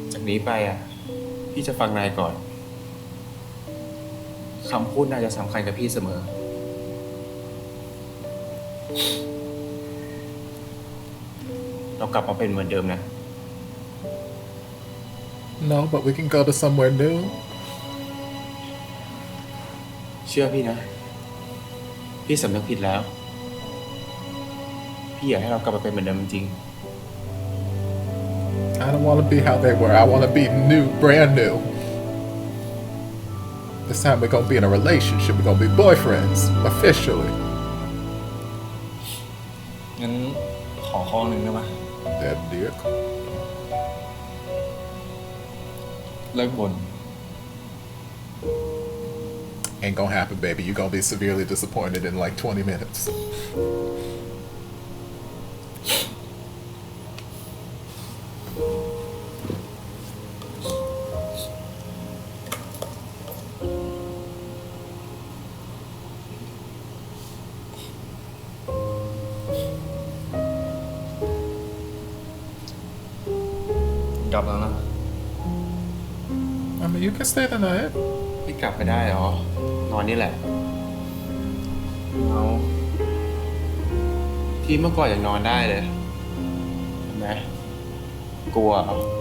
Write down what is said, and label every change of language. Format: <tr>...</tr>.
<th>นี้ไปอ่ะพี่จะฟังนายก่อนคำพูดนายจะสำคัญกับพี่เสมอเรากลับมาเป็นเหมือนเดิมนะ</th> <en>No, but we can go to somewhere new.</en> <th>เชื่อพี่นะพี่สำนึกผิดแล้วพี่อยากให้เรากลับมาเป็นเหมือนเดิมจริง</th> <en>I don't want to be how they were. I want to be new, brand new. This time we're gonna be in a relationship. We're gonna be boyfriends officially.</en> <th>งั้นขอข้อหนึ่งได้ไหม</th> <en>That dick.</en> <th>เลิกบ่น</th> <en>Ain't gonna happen, baby. You're gonna be severely disappointed in like 20 minutes. I mean, you can stay the night.</en> <th>ๆพี่กลับไปได้เหรอนอนนี่แหละเอาที่เมื่อก่อนยังนอนได้เลยเห็นไหมกลัวเหรอ</th>